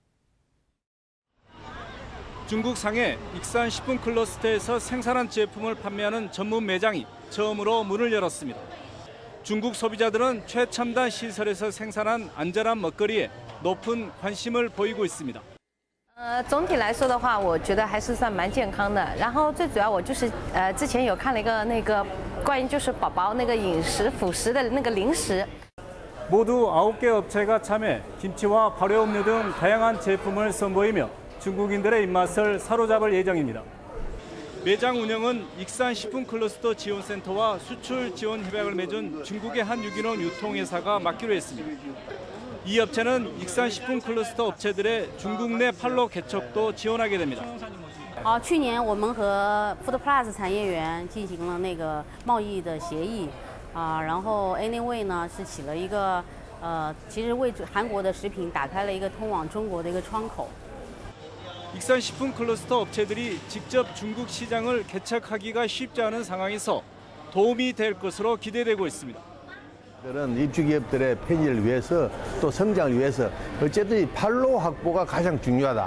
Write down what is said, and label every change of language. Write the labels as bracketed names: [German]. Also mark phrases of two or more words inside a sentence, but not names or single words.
[Korean] 중국 상해 익산 식품 클러스터에서 생산한 제품을 판매하는 전문 매장이 처음으로 문을 열었습니다. 중국 소비자들은 최첨단 시설에서 생산한 안전한 먹거리에 높은 관심을 보이고 있습니다. [Chinese] 总体来说的话，我觉得还是算蛮健康的。然后最主要我就是之前有看了一个关于就是宝宝饮食辅食的零食。 [Korean] 모두 9개 업체가 참여, 김치와 발효음료 등 다양한 제품을 선보이며 중국인들의 입맛을 사로잡을 예정입니다. 매장 운영은 익산 식품 클러스터 지원센터와 수출 지원 협약을 맺은 중국의 한 유기농 유통회사가 맡기로 했습니다. 이 업체는 익산 식품 클러스터 업체들의 중국 내 판로 개척도 지원하게 됩니다. [Chinese] 去年我们和 Food Plus 产业园进行了贸易的协议然后 Anyway 呢是起了一个其实为韩国的食品打开了一个通往中国的一个窗口。 [Korean] 익산 식품 클러스터 업체들이 직접 중국 시장을 개척하기가 쉽지 않은 상황에서 도움이 될 것으로 기대되고 있습니다. 입주기업들의 편의를 위해서 또 성장을 위해서 어쨌든 이 판로 확보가 가장 중요하다.